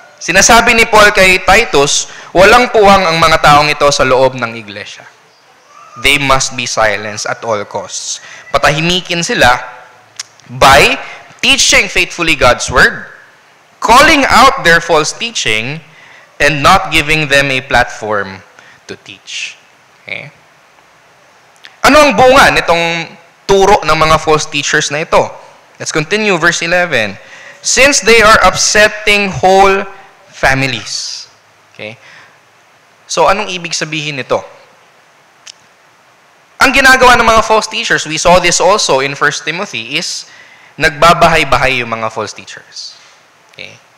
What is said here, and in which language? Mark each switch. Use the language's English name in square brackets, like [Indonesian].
[Filipino] Sinasabi ni Paul kay Titus, walang puwang ang mga taong ito sa loob ng iglesia. [English] They must be silenced at all costs. [Filipino] Patahimikin sila [English] by teaching faithfully God's word, calling out their false teaching, and not giving them a platform to teach. Okay? [Filipino] Ano ang bunga nitong turo ng mga false teachers na ito? [English] Let's continue, verse 11. Since they are upsetting whole families. [Filipino] Okay? So, anong ibig sabihin nito? Ang ginagawa ng mga false teachers, [English] we saw this also in 1 Timothy, [Filipino] is nagbabahay-bahay yung mga false teachers. Okay?